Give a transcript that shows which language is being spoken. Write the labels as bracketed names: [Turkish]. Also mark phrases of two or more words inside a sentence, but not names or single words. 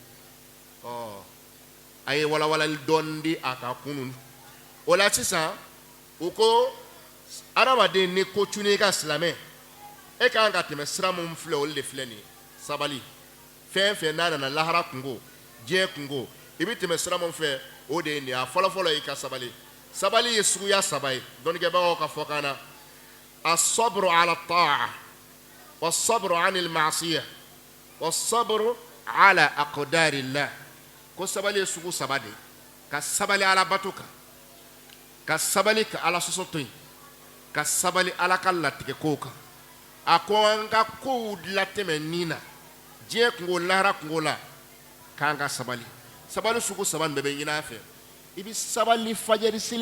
[Bambara] a ye walawalali dɔɔni di a ka kunun o la sisan u ko adamaden ni ko cunni i ka silamɛ e ka kan ka tɛmɛ sira min filɛ olu de filɛ nin ye sabali fɛn fɛn n'a nana lahara kungo diɲɛ kungo i bɛ tɛmɛ sira min fɛ o de ye nin ye a fɔlɔfɔlɔ ye i ka sabali sabali ye suguya saba ye dɔnnikɛbagaw ka fɔ kan na [Arabic] الصبر على الطاعة والصبر عن المعصية والصبر على أقدار الله [Bambara] ko sabali ye sugu saba de ka sabali ala bato kan ka sabali ka ala sɔsɔ to yen ka sabali ala ka latigɛ kow kan a ko an ka kow latɛmɛ nin na diɲɛ kungo lahara kungo la k'an ka sabali sabali sugu saba nin bɛɛ bɛ ɲini an fɛ i bɛ sabali fajiri seli